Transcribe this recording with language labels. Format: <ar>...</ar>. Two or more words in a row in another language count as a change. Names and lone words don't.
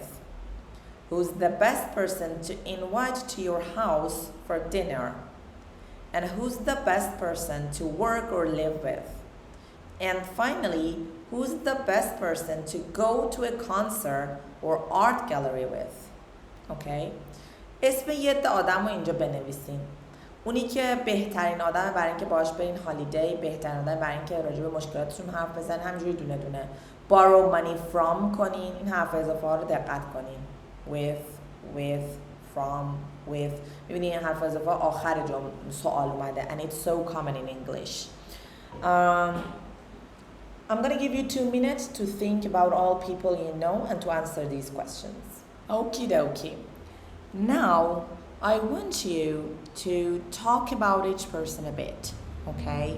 <en>Who's the best person to invite to your house for dinner? And who's the best person to work or live with? And finally, who's the best person to go to a concert or art gallery with? Okay?</en> <fa>اسم یه آدم رو اینجا بنویسین. اونی که بهترین آدمه برای اینکه باهاش برین هالیدی، بهترین آدمه برای اینکه راجع به مشکلاتتون حرف بزنین، همینجوری دونه دونه.</fa> <en>borrow money from</en> <fa>کنین، این حرف اضافه ها رو دقت کنین.</fa> <en>with, from, with.</en> <fa>میبینین این حرف اضافه آخر سوال اومده</fa> <en>and it's so common in English. I'm gonna give you 2 minutes to think about all people you know and to answer these questions. Okie dokie. Now, I want you to talk about each person a bit, okay?</en>